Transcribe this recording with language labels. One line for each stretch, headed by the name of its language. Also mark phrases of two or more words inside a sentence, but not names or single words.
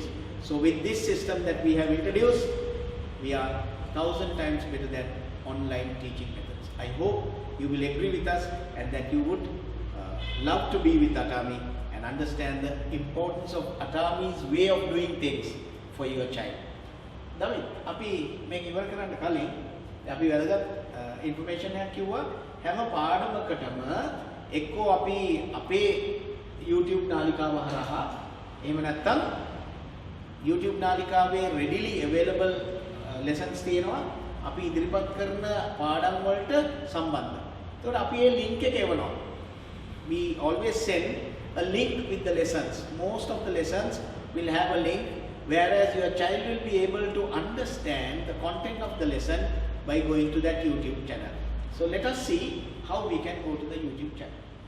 English: So with this system that we have introduced, we are 1,000 times better than online teaching methods. I hope you will agree with us and that you would love to be with Atami and understand the importance of Atami's way of doing things for your child. David,
Sinhala: අපි මේක ඉවර කරන්න කලින් අපි වැදගත් information එකක් කිව්වා. හැම පාඩමකටම එක්කෝ අපි අපේ YouTube නාලිකාව හරහා එහෙම නැත්නම් YouTube නාලිකාවේ
English: readily available lessons
Sinhala: තියෙනවා. අපි ඉදිරිපත් කරන පාඩම් වලට සම්බන්ධ. ඒකට අපි මේ link එක එවනවා.
English: We always send a link with the lessons. Most of the lessons will have a link, whereas your child will be able to understand the content of the lesson by going to that YouTube channel. So let us see how we can go to the YouTube channel.